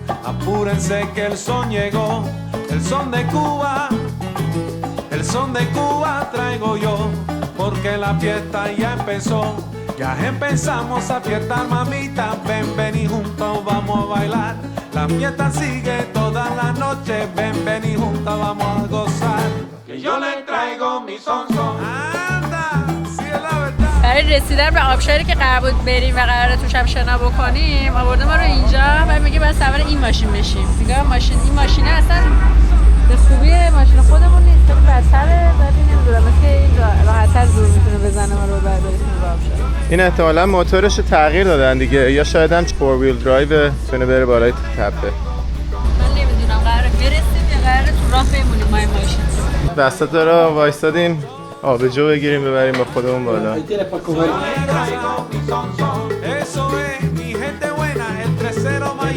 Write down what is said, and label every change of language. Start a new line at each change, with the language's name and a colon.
Spanish: Apúrense que el son llegó. El son de Cuba, el son de Cuba traigo yo. Porque la fiesta ya empezó. Ya empezamos a fiestar, mamita, ven, ven y juntos vamos a bailar. La fiesta sigue toda la noche, ven, ven y juntos vamos a gozar. Que yo le traigo mi son son. Anda, si es la verdad.
Persian: برای رسیدن به آبشاری که قرار بود بریم و قراره توش هم شنا بکنیم آورده ما رو اینجا و میگه باید سوار این ماشین بشیم. میگه این ماشینه اصلا به خوبی ماشین خودمون نیست، خیلی بدتره، ولی نمیدونم مثل این راحت‌تر زور میتونه بزنه ما رو بعد برسیم به آبشار. این احتمالاً موتورش رو تغییر دادن دیگه، یا شاید هم 4 ویل درایو تونه بره بالای تپه. من نمیدونم قراره برسیم یا قراره تو راه بمونیم ما این ماشین. وسط راه وایسادیم آبجو بگیریم ببریم با خودمون بالا.
Spanish: Eso es mi gente buena, el 3-0 mayor.